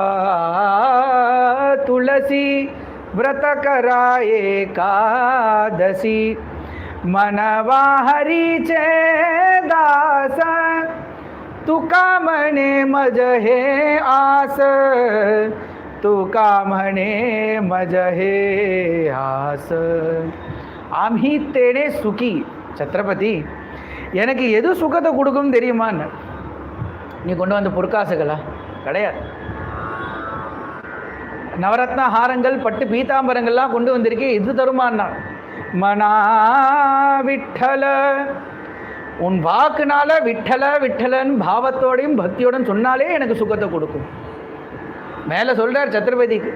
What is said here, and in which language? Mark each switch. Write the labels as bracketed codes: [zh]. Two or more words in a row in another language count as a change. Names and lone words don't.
[mr] तुळसी व्रत करा एकादशी मनवा हरीचे दास तुका म्हणे मज हे आस तुका म्हणे मज हे आस आम्ही तेणे सुखी [ta] சத்ரபதி எனக்கு எது சுகத்தை கொடுக்கும் தெரியுமான்னு நீ கொண்டு வந்த பொற்காசுகளா கிடையாது நவரத்ன ஹாரங்கள் பட்டு பீதாம்பரங்கள்லாம் கொண்டு வந்திருக்கேன் இது தருமான்னா [mr] म्हणा विठ्ठल [ta] உன் வாக்குனால விட்டல விட்டலன் பாவத்தோடையும் பக்தியோடும் சொன்னாலே எனக்கு சுகத்தை கொடுக்கும் மேலே சொல்கிறார் சத்ரபதிக்கு